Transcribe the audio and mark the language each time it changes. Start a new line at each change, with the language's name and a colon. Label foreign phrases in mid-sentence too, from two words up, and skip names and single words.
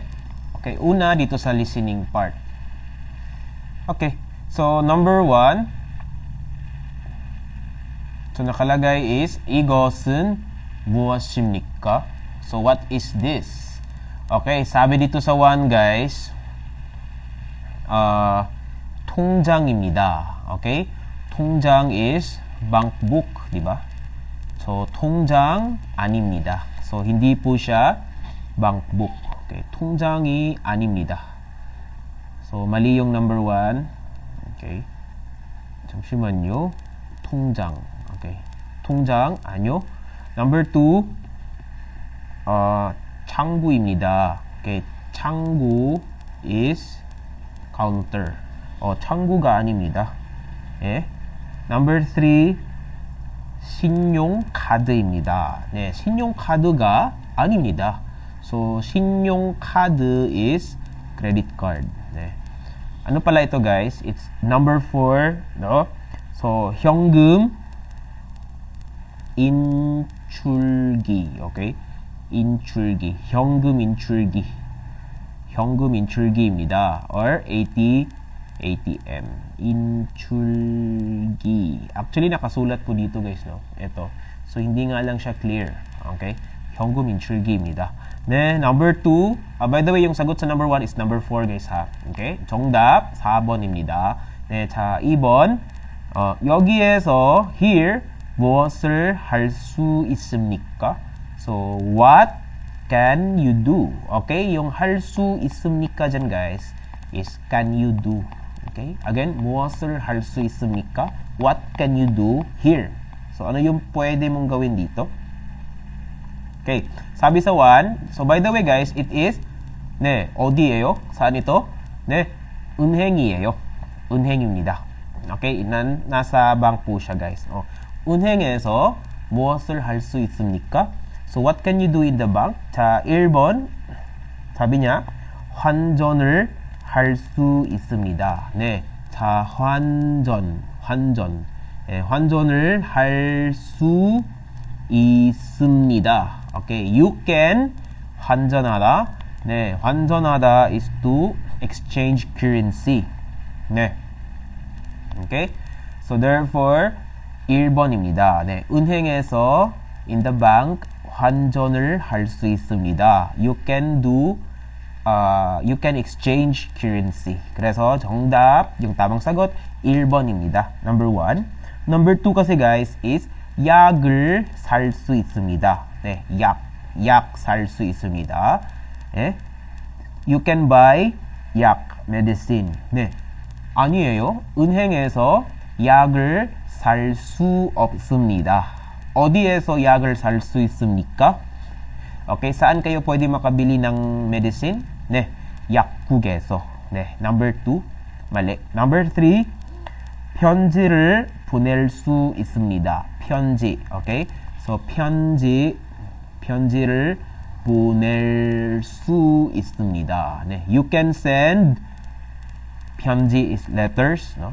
Filipino: Okay, una dito sa
English: listening part.
Filipino: Okay, so number 1. So nakalagay is
Korean: 이것은 무엇입니까?
English: So what is this?
Filipino: Okay, sabi dito sa 1 guys,
Korean: 통장입니다. Okay?
English: 통장 is bank book,
Filipino: di ba?
Korean: So 통장 아닙니다.
Filipino: So, hindi po siya bank book.
Korean: Okay. 통장이 아닙니다.
Filipino: So, mali yung number 1.
Korean: Okay. 잠시만요. 통장. Okay. 통장 아니요.
English: Number 2.
Korean: 창구입니다. Okay.
English: 창구 is counter.
Korean: 창구가 아닙니다. 예.
English: Number 3.
Korean: 신용카드입니다. 네, 신용카드가 아닙니다.
English: So, 신용카드 is credit card.
Korean: 네.
Filipino: Ano pala ito guys?
English: It's number 4, no? So,
Korean: 현금 인출기. Okay? 인출기. 현금 인출기. 현금 인출기입니다.
English: Or ATM. 인출기.
Filipino: Actually, nakasulat po dito guys, no? Ito. So, hindi nga lang siya clear.
Korean: Okay? 현금 인출기입니다.
English: Then, number 2. By the way,
Filipino: yung sagot sa
English: number 1 is number 4
Filipino: guys, ha?
English: Okay?
Korean: 정답 4번입니다. 네, 자, 2번. 여기에서, here, 무엇을 할 수 있습니까?
English: So, what can you do? Okay? Yung
Korean: 할 수 있습니까
English: dyan guys is can you do? Okay? Again,
Korean: 무엇을 할 수 있습니까?
English: What can you do here? So,
Filipino: ano yung pwede mong gawin dito? Okay. Sabi sa 1,
English: so by the way guys, it is
Korean: 네, 어디예요?
Filipino: saan ito?
Korean: 네, 은행이에요. 은행입니다.
Filipino: Okay, nasa bank po siya guys.
Korean: 은행에서 무엇을 할 수 있습니까?
English: So what can you do in the bank?
Korean: 자, 1번 사비 niya, 환전을 할 수 있습니다. 네, 자, 환전. 네, 환전을 할 수 있습니다.
English: Okay, you can
Korean: 환전하다. 네, 환전하다
English: is to exchange currency. 네. Okay? So therefore 1번입니다.
Korean: 네, 은행에서
English: in the bank
Korean: 환전을 할 수 있습니다.
English: You can exchange currency.
Korean: 그래서 정답,
Filipino: yung tamang sagot 1번입니다.
English: Number 1. Number 2 kasi guys is
Korean: 약을 살 수 있습니다. 네, 약 살 수 있습니다. 네.
English: You can buy 약, medicine. 네.
Korean: 아니에요. 은행에서 약을 살 수 없습니다. 어디에서 약을 살 수 있습니까?
Filipino: Okay, saan kayo pwede makabili ng medicine?
Korean: 네, 약국에서. 네,
English: number 2, mali. Number 3,
Korean: 편지를 보낼 수 있습니다. 편지, okay? So, 편지를 보낼 수 있습니다. 네,
English: you can send 편지 is letters, no?